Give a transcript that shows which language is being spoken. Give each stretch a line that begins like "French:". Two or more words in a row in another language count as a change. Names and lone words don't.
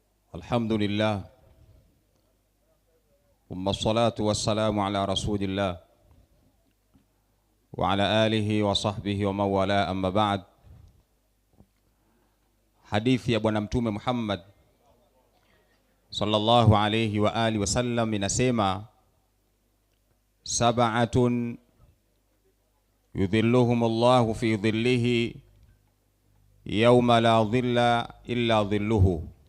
Arabic: الحمد لله ثم الصلاة والسلام على رسول الله وعلى آله وصحبه ومن والاه أما بعد.
Swahili: Hadithi ya Bwana Mtume Muhammad
Arabic: صلى الله عليه وعلى آله وسلم
Swahili: inasema,
Arabic: سبعة يظلهم الله في ظله يوم لا ظل إلا ظله.